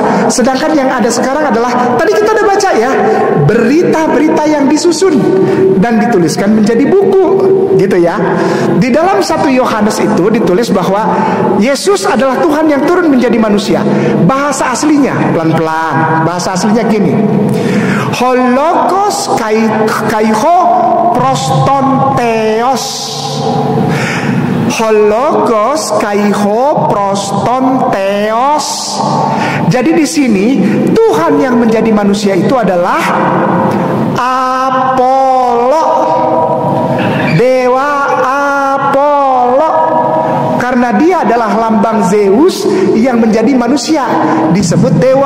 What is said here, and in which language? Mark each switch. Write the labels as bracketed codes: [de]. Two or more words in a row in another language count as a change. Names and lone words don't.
[id] Sedangkan yang ada sekarang adalah, tadi kita udah baca ya, berita-berita yang disusun dan dituliskan menjadi buku, gitu ya. Di dalam 1 Yohanes itu ditulis bahwa Yesus adalah Tuhan yang turun menjadi manusia. Bahasa aslinya, pelan-pelan, bahasa aslinya gini: Hologos kaiho prostonteos. Hologos kaiho prostonteos. Jadi di sini Tuhan yang menjadi manusia itu adalah Apollo, dewa Apollo. Karena dia adalah lambang Zeus yang menjadi manusia, disebut dewa.